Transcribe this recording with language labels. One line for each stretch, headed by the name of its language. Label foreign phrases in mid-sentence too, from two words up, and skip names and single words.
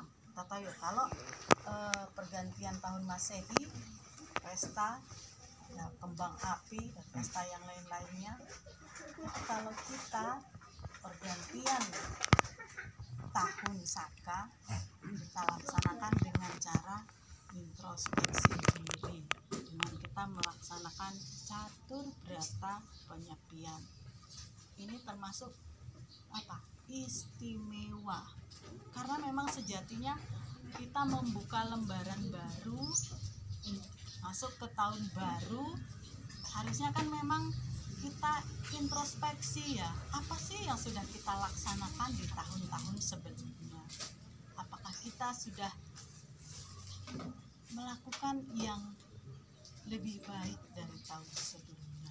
Indonesian: Kita tahu ya, kalau pergantian tahun Masehi, pesta, ya, kembang api dan pesta yang lain-lainnya. Tapi kalau kita pergantian tahun Saka, kita laksanakan dengan cara introspeksi diri, dengan kita melaksanakan catur berata penyepian. Ini termasuk istimewa, karena memang sejatinya kita membuka lembaran baru, masuk ke tahun baru, harusnya kan memang kita introspeksi ya, apa sih yang sudah kita laksanakan di tahun-tahun sebelumnya, apakah kita sudah melakukan yang lebih baik dari tahun sebelumnya.